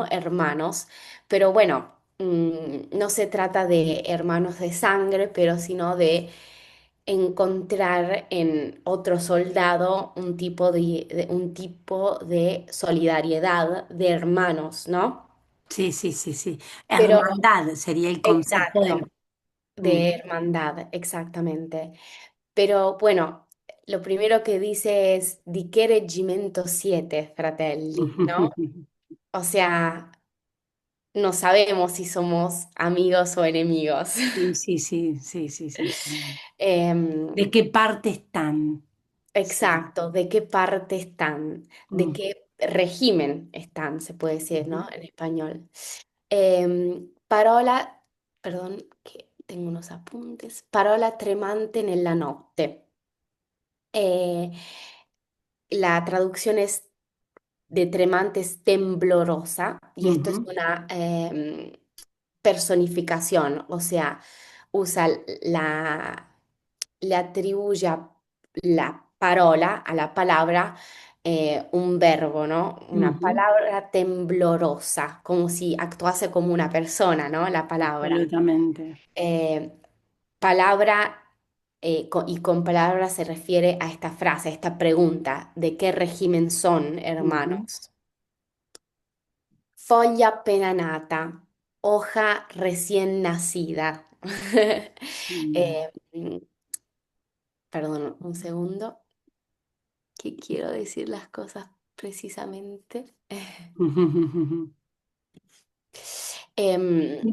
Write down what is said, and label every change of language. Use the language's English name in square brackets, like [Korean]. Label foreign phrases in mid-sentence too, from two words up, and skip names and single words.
[Spanish] Hermanos, pero bueno, no se trata de hermanos de sangre, pero sino de encontrar en otro soldado un tipo de solidaridad de hermanos, ¿no? Sí, sí, sí, sí. Pero Hermandad sería el concepto exacto, de... de Ujú. hermandad, exactamente. Pero bueno, lo primero que dice es [Italian] di che reggimento siete, fratelli, [Spanish] ¿no? O sea, no sabemos si somos amigos o enemigos. Sí, sí, sí, sí, sí, sí, sí. Em, ¿De qué parte están? Sí. exacto, ¿de qué parte están? ¿De Mm. qué régimen están? Se puede decir, Ujú. ¿no? En español. Parola, perdón, que tengo unos apuntes. [Italian] Parola tremante nella notte. [Spanish] Eh, la traducción es de tremante es temblorosa y esto es Ujú. una personificación, o sea, usa le atribuye [Italian] la parola [Spanish] a la palabra un verbo, ¿no? Una Ujú, palabra temblorosa, como si actuase como una persona, ¿no? La palabra. absolutamente. Eh, palabra, y con palabra se refiere a esta frase, a esta pregunta, ¿de qué régimen son, Ujú, hermanos? [Italian] Foglia appena nata, [Spanish] hoja recién nacida. bien. Eh, perdón, un segundo, que quiero decir las cosas precisamente. Em,